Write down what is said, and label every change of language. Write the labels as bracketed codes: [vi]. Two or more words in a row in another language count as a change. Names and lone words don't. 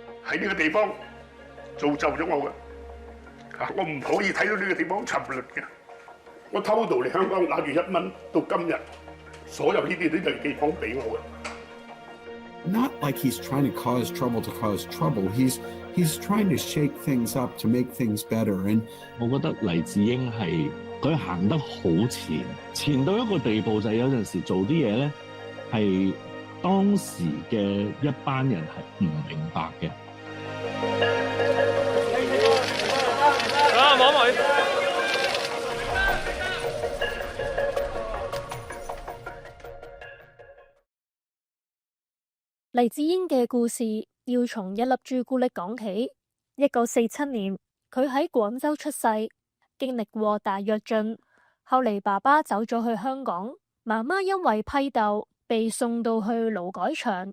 [yue] 喺呢個地方造就咗我嘅。我唔可以睇到呢個地方沉淪嘅。我偷渡嚟香港攞住1蚊到今日，所有呢啲都係地方俾我嘅。 [en] Not like he's trying to cause trouble. He's trying to shake things up to make things better. And [yue] 我覺得黎智英係佢行得好前到一個地步，就係有陣時做啲嘢咧，係當時嘅一班人係唔明白嘅。黎智英嘅故事要從一粒朱古力講起。1947年，佢喺廣州出世，經歷過大躍進，後嚟爸爸走咗去香港，媽媽因為批鬥被送到去勞改場。